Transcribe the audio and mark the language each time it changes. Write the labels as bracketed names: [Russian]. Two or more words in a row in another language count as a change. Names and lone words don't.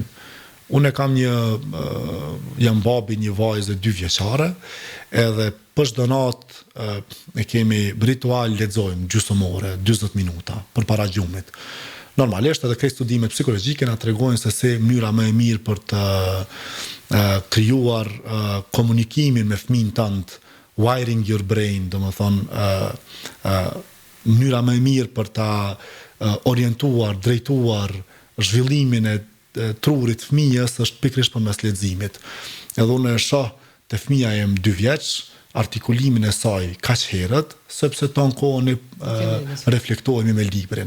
[Albanian] Unë kam jam babi një vajze 2 vjeçare, edhe për çdo natë e kemi ritual lexojmë gjysmore, 40 minuta përpara gjumit. Normalisht edhe këto studimet psikologjike na tregojnë se si mënyra më e mirë për të krijuar komunikimin me fëmin tënd, [English] wiring your brain, [Albanian] domethënë mënyra më e mirë për ta orientuar, drejtuar zhvillimin e trurit fëmijës është pikërisht përmes leximit. Edhe unë e shoh te fëmia jem 2 vjeç, artikulimin e saj kaq herët, sepse ton kohën reflektohemi me librin.